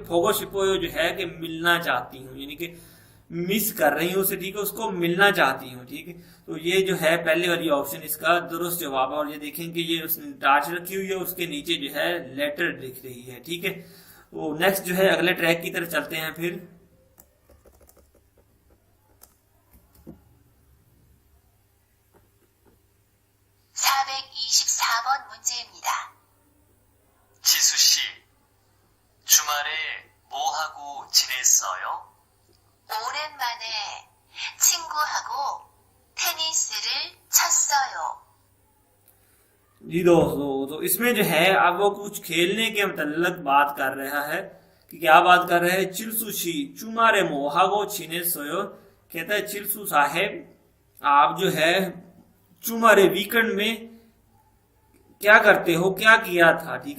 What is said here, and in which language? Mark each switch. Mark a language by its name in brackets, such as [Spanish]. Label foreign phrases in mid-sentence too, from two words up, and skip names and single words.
[Korean] 보고 싶어요 [Hindi] जो है कि मिलना चाहती हूँ, यानी कि मिस कर रही हूँ उसे, ठीक है, उसको मिलना चाहती हूँ, ठीक है। तो ये जो है पहले वाली ऑप्शन इसका दुरुस्त जवाब है। और ये देखेंगे ये उसने टार्च रखी हुई है, उसके नीचे जो है लेटर दिख रही है, ठीक है। तो नेक्स्ट जो है अगले ट्रैक की तरफ चलते हैं फिर। [Korean] 424번 문제입니다. 지수 씨, 주말에 뭐 하고 지냈어요? 오랜만에 친구하고 테니스를 쳤어요. [Hindi] जी दोस्तों, तो इसमें जो है अब वो कुछ खेलने के मतलब बात कर रहा है कि क्या बात कर रहे हैं। [Korean] 칠수씨 주말에 뭐하고 지내 셨어요, [Hindi] कहता है चिल्सु साहेब आप जो है चुमारे वीकेंड में क्या करते हो, क्या किया था, ठीक है।